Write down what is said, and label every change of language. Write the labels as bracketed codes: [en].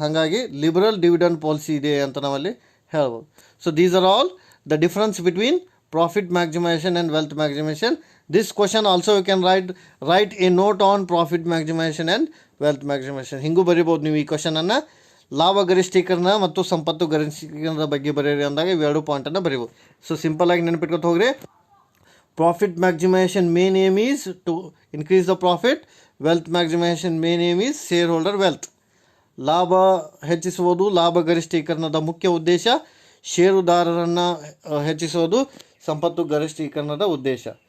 [kn] ಹಾಗಾಗಿ liberal dividend policy ಇದೆ ಅಂತ ನಾವಲ್ಲಿ ಹೇಳ್ಬೋದು. [en] So these are all the difference between profit maximization and wealth maximization. This question also you can write a note on profit maximization and wealth maximization. [kn] ಹಿಂಗೂ ಬರಿಬೋದು ನೀವು ಈ ಕ್ವಶನನ್ನು. ಲಾಭ ಗರಿಷ್ಠೀಕರಣ ಮತ್ತು ಸಂಪತ್ತು ಗರಿಷ್ಠೀಕರಣದ ಬಗ್ಗೆ ಬರೀರಿ ಅಂದಾಗ ಇವೆರಡು ಪಾಯಿಂಟನ್ನು ಬರಿಬೋದು. ಸೊ ಸಿಂಪಲ್ ಆಗಿ ನೆನಪಿಟ್ಕೊತ ಹೋಗ್ರಿ, [en] Profit maximisation main aim is to increase the profit, wealth maximisation main aim is shareholder wealth. [kn] ಲಾಭ ಹೆಚ್ಚಿಸುವುದು ಲಾಭ ಗರಿಷ್ಠೀಕರಣದ ಮುಖ್ಯ ಉದ್ದೇಶ, ಷೇರುದಾರರನ್ನು ಹೆಚ್ಚಿಸೋದು ಸಂಪತ್ತು ಗರಿಷ್ಠೀಕರಣದ ಉದ್ದೇಶ.